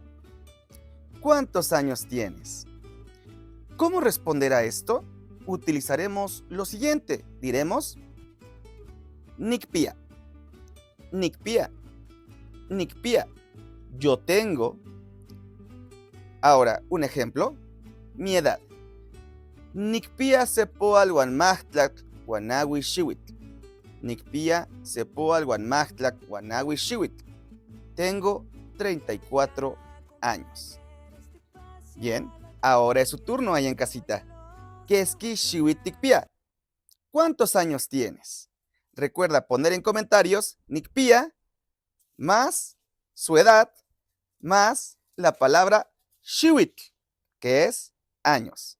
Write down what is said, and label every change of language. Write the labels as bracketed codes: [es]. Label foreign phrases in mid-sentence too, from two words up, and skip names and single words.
[es] ¿Cuántos años tienes? ¿Cómo responder a esto? Utilizaremos lo siguiente. Diremos [nah] Nikpia. Nikpia. Nikpia. [es] Yo tengo. Ahora, un ejemplo. Mi edad. [nah] Nikpia sepoal guanmajtlac guanawi xihuitl. Nikpia sepoal guanmajtlac guanawi xihuitl. [es] Tengo 34 años. Bien, ahora es su turno ahí en casita. [nah] Keski xihuitikpia. [es] ¿Cuántos años tienes? Recuerda poner en comentarios Nikpia más su edad más la palabra xihuitl, que es años.